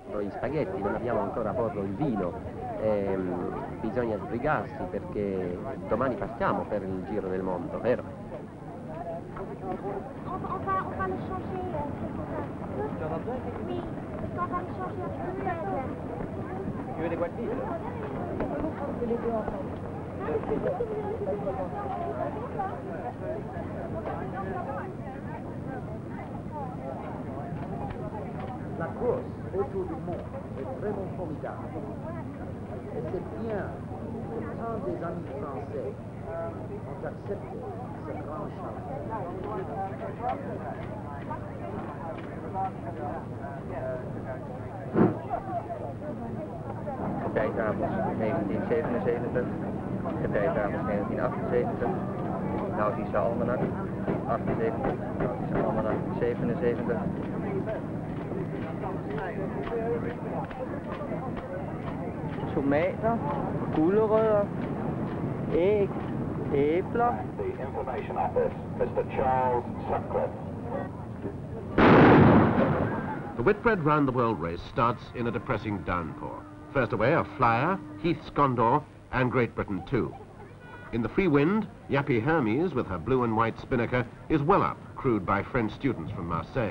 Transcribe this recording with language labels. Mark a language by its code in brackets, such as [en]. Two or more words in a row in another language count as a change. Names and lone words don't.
[it] spaghetti, non abbiamo ancora porto il vino, bisogna sbrigarsi perché domani partiamo per il giro del mondo, vero? [fr] On va le changer. Oui, on va le changer à Whitbread. Tu veux des boîtes vides? La course autour du monde est vraiment formidable. Et c'est bien que tant des amis français ont accepté ce grand [nl] Partijtafels 1977, partijtafels 1978, Nautische Almanak 78, Nautische Almanak 77. [da] Tomater, gulerødder, æg, æbler. [en] The information office, Mr. Charles Sutcliffe. The Whitbread Round the World race starts in a depressing downpour. First away are Flyer, Heath's Condor, and Great Britain too. In the free wind, Yappy Hermes, with her blue and white spinnaker, is well up, crewed by French students from Marseille.